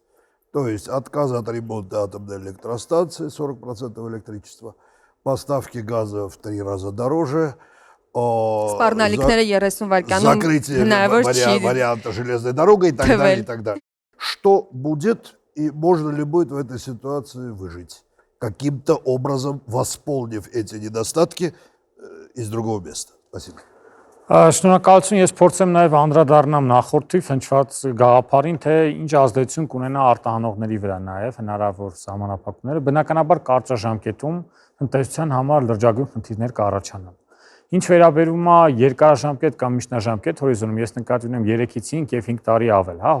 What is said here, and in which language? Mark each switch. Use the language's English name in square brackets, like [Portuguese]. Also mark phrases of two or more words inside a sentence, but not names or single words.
[Russian] То есть отказ от ремонта атомной электростанции, 40% электричества, поставки газа в 3 раза дороже, закрытие варианта железной дорогой и так далее, и так далее. Что будет и можно ли будет в этой ситуации выжить, каким-то образом восполнив эти недостатки из другого места? Спасибо. [Armenian] Շնորհակալություն, ես փորձեմ նաև անդրադառնամ նախորդի հնչված գաղափարին, թե ինչ ազդեցություն կունենա արտահանողների վրա նաև հնարավոր սահմանափակումները։ Բնականաբար կարճ ժամկետում տնտեսության համար լրջագույն խնդիրներ կառաջանան։ Ինչ վերաբերում է երկարաժամկետ կամ միջնաժամկետ հորիզոնում, ես նկատի ունեմ 3-ից 5 եւ 5 տարի ավել, հա,